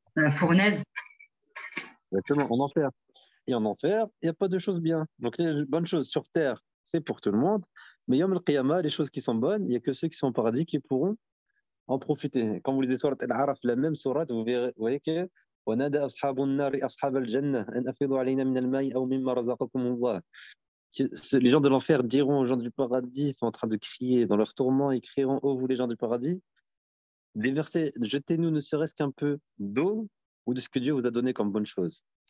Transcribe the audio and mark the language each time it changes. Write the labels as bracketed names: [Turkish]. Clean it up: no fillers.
[French] Fournaise. Exactement, en enfer. Et en enfer, il n'y a pas de choses bien. Donc les bonnes choses sur terre, c'est pour tout le monde. Mais Yom al-Qiyamah, les choses qui sont bonnes, il n'y a que ceux qui sont au paradis qui pourront en profiter. Quand vous lisez Surat Al-Araf, la même sourate, vous voyez que [Arabic] وَنَادَى أَصْحَابُ النَّارِ أَصْحَابَ الْجَنَّةِ أَنْ أَفِيضُوا عَلَيْنَا مِنَ الْمَاءِ أَوْ مِمَّا رَزَقَكُمُ اللَّهُ. [French] Les gens de l'enfer diront aux gens du paradis, ils sont en train de crier dans leur tourment, ils crieront, ô vous les gens du paradis, déversez, jetez-nous ne serait-ce qu'un peu d'eau ou de ce que Dieu vous a donné comme bonne chose.